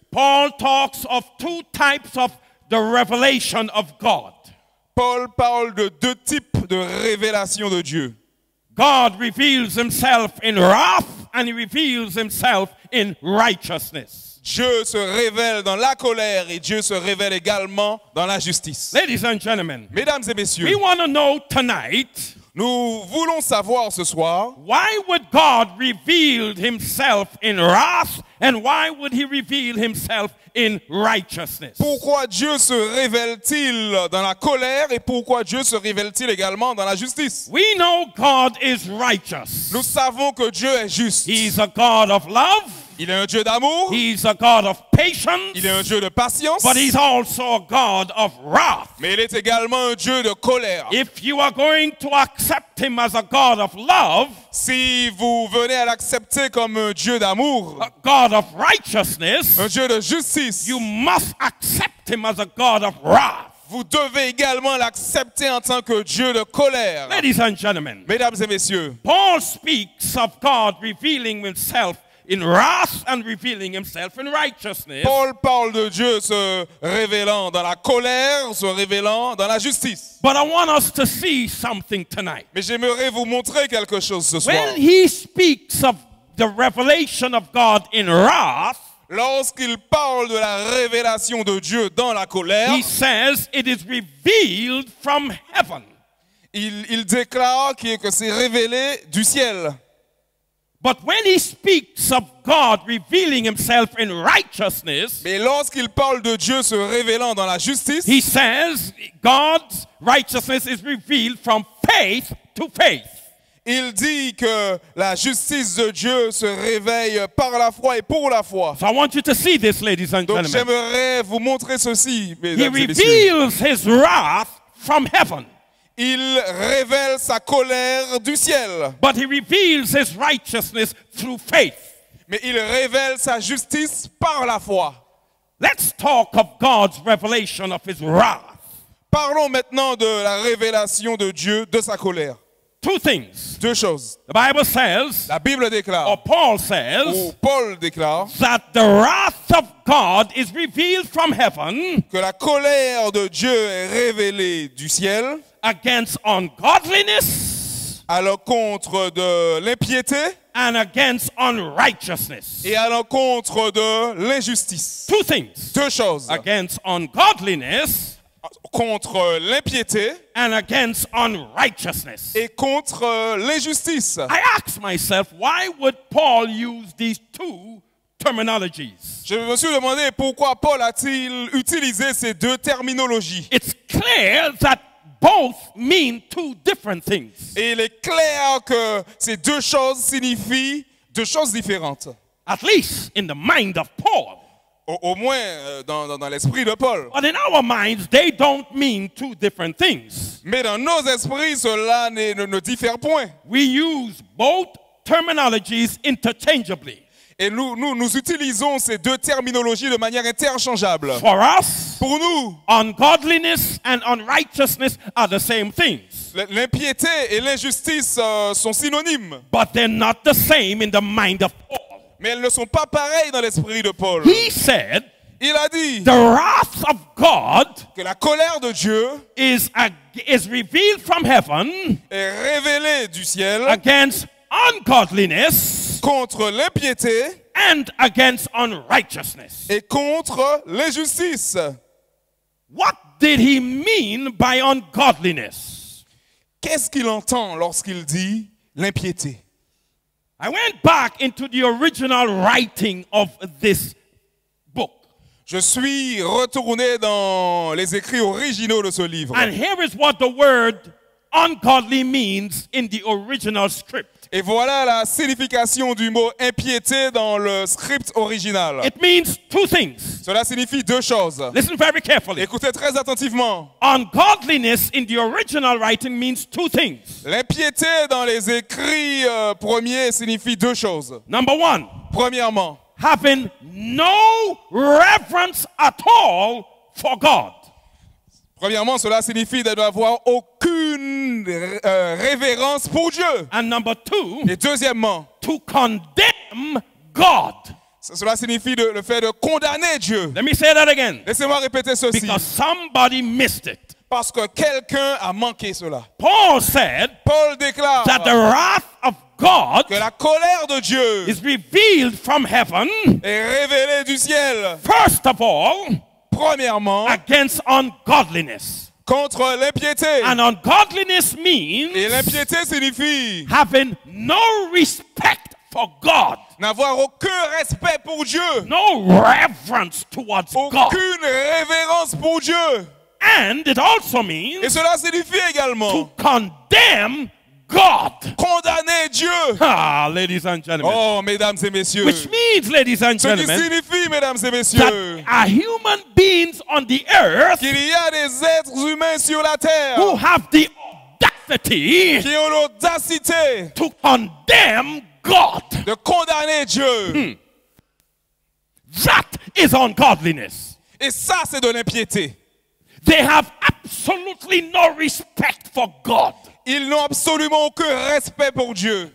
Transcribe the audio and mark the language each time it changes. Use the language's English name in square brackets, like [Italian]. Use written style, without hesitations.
[English] Paul talks of 2 types of the revelation of God. [French] Paul parle de 2 types de révélation de Dieu. [English] God reveals himself in wrath and he reveals himself in righteousness. [French] Dieu se révèle dans la colère et Dieu se révèle également dans la justice. [English] Ladies and gentlemen, [French] mesdames et messieurs, [English] we want to know tonight, [French] nous voulons savoir ce soir, [English] why would God reveal himself in wrath and why would he reveal himself in righteousness? [French] Pourquoi Dieu se révèle-t-il dans la colère et pourquoi Dieu se révèle-t-il également dans la justice? [English] We know God is righteous. [French] Nous savons que Dieu est juste. [English] He's a God of love. [French] Il est un Dieu d'amour. [English] He's a God of patience. [French] Il est un Dieu de patience. [English] But he's also a God of wrath. [French] Mais il est également un Dieu de colère. [English] If you are going to accept him as a God of love, [French] si vous venez à l'accepter comme un Dieu d'amour, [English] a God of righteousness, [French] un Dieu de justice, [English] you must accept him as a God of wrath. [French] Vous devez également l'accepter en tant que Dieu de colère. [English] Ladies and gentlemen, [French] mesdames et messieurs, [English] Paul speaks of God revealing himself in wrath and revealing himself in righteousness. [French] Paul parle de Dieu se révélant dans la colère, se révélant dans la justice. [English] But I want us to see something tonight. [French] Mais j'aimerais vous montrer quelque chose ce soir. [English] When he speaks of the revelation of God in wrath, [French] lorsqu'il parle de la révélation de Dieu dans la colère, [English] he says it is revealed from heaven. [French] Il déclare que c'est révélé du ciel. [English] But when he speaks of God revealing himself in righteousness, [French] mais lorsqu'il parle de Dieu se révélant dans la justice, [English] he says God's righteousness is revealed from faith to faith. [French] Il dit que la justice de Dieu se réveille par la foi et pour la foi. [English] So I want you to see this, ladies and [French] Donc [English] gentlemen. [French] j'aimerais vous montrer ceci, [English] He [French] mesdames et messieurs. [English] reveals his wrath from heaven. [French] Il révèle sa colère du ciel. [English] But he reveals his righteousness through faith. [French] mais il révèle sa justice par la foi. [English] Let's talk of God's revelation of his wrath. [French] Parlons maintenant de la révélation de Dieu, de sa colère. [English] Two things. [French] Deux choses. [English] The Bible says, [French] La Bible déclare, [English] or Paul [French] ou [English] says, [French] Paul déclare, [English] that the wrath of God is revealed from heaven [French] que la colère de Dieu est révélée du ciel [English] against ungodliness [French] à l'encontre de l'impiété [English] and against unrighteousness. [French] et à l'encontre de l'injustice. [English] Two things. [French] Deux choses. [English] Against ungodliness [French] Contre l'impiété [English] and against unrighteousness. [French] et contre l'injustice. [English] I asked myself, why would Paul use these two terminologies? [French] Je me suis demandé pourquoi Paul a-t-il utilisé ces deux terminologies. [English] It's clear that both mean two different things. [French] Et il est clair que ces deux choses signifient deux choses différentes. [English] At least in the mind of Paul. [French] Au moins dans l'esprit de Paul. [English] But in our minds, they don't mean two different things. [French] Mais dans nos esprits, cela ne diffère point. [English] We use both terminologies interchangeably. [French] Et nous utilisons ces deux terminologies de manière interchangeable. [English] For us, [French] Pour nous, [English] ungodliness and unrighteousness are the same things. [French] l'impiété et l'injustice sont synonymes. [English] But they're not the same in the mind of Paul. [French] Mais elles ne sont pas pareilles dans l'esprit de Paul. [English] He said, [French] Il a dit [English] the wrath of God [French] que la colère de Dieu [English] is revealed from heaven [French] est révélée du ciel [English] against ungodliness [French] contre l'impiété [English] and against unrighteousness. [French] et contre l'injustice. [English] What did he mean by ungodliness? [French] Qu'est-ce qu'il entend lorsqu'il dit l'impiété? [English] I went back into the original writing of this book. [French] Je suis retourné dans les écrits originaux de ce livre. [English] And here is what the word ungodly means in the original script. [French] Et voilà la signification du mot impiété dans le script original. [English] It means two things. [French] Cela signifie deux choses. [English] Listen very carefully. [French] Écoutez très attentivement. [English] Ungodliness in the original writing means two things. [French] L'impiété dans les écrits premiers signifie deux choses. [English] Number one, [French] Premièrement, [English] having no reverence at all for God. [French] Premièrement, cela signifie de n'avoir aucune révérence pour Dieu. [English] And number two, [French] Et deuxièmement, [English] to condemn God. [French] cela signifie le fait de condamner Dieu. [English] Let me say that again. [French] Laissez-moi répéter ceci. [English] Because somebody missed it. [French] Parce que quelqu'un a manqué cela. [English] Paul said [French] Paul déclare [English] that the wrath of God [French] que la colère de Dieu [English] is revealed from heaven, [French] est révélée du ciel. [English] first of all, [French] Premièrement, [English] against ungodliness. [French] contre l'impiété. [English] And ungodliness means [French] Et l'impiété signifie [English] having no respect for God, [French] n'avoir aucun respect pour Dieu. [English] no reverence towards God. [French] Aucune révérence pour Dieu. [English] And it also [French] Et [English] means [French] cela signifie également [English] to condemn God. [French] condamner Dieu. [English] Ah, ladies and gentlemen. [French] Oh, mesdames et messieurs. [English] Which means, ladies and [French] Ce qui [English] gentlemen, [French] signifie, mesdames et [English] that [French] messieurs, [English] are human beings on the earth [French] qu'il y a des êtres humains sur la terre [English] who have the audacity [French] qui ont l'audacité [English] to condemn God. [French] de condamner Dieu. [English] That is ungodliness. [French] Et ça, c'est de l'impiété. [English] They have absolutely no respect for God. [French] Ils n'ont absolument aucun respect pour Dieu.